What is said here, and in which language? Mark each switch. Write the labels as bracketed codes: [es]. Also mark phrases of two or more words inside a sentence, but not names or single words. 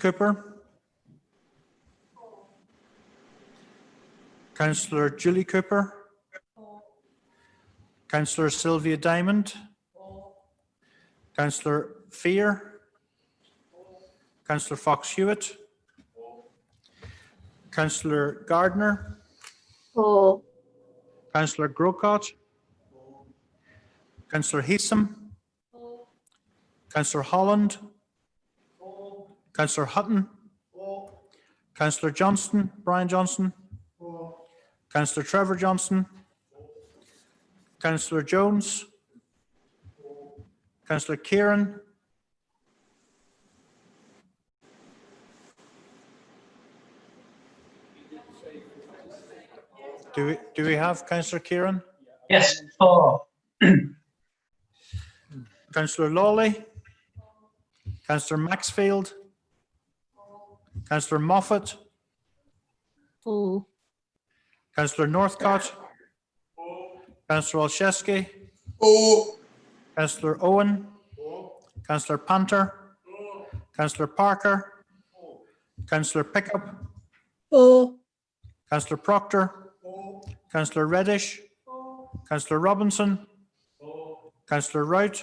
[en] Cooper, Councillor Julie Cooper, Councillor Sylvia Diamond, Councillor Fear, Councillor Fox Hewitt, Councillor Gardner, For. Councillor Grocott, Councillor Heesum, Councillor Holland, Councillor Hutton, Councillor Johnston, Brian Johnson, Councillor Trevor Johnson, Councillor Jones, Councillor Kieran, do we have Councillor Kieran? Yes, for. Councillor Lawley, Councillor Maxfield, Councillor Moffat, For. Councillor Northcott, Councillor Olszewski, Councillor Owen, Councillor Panter, Councillor Parker, Councillor Pickup, Councillor Proctor, Councillor Reddish, Councillor Robinson, Councillor Wright,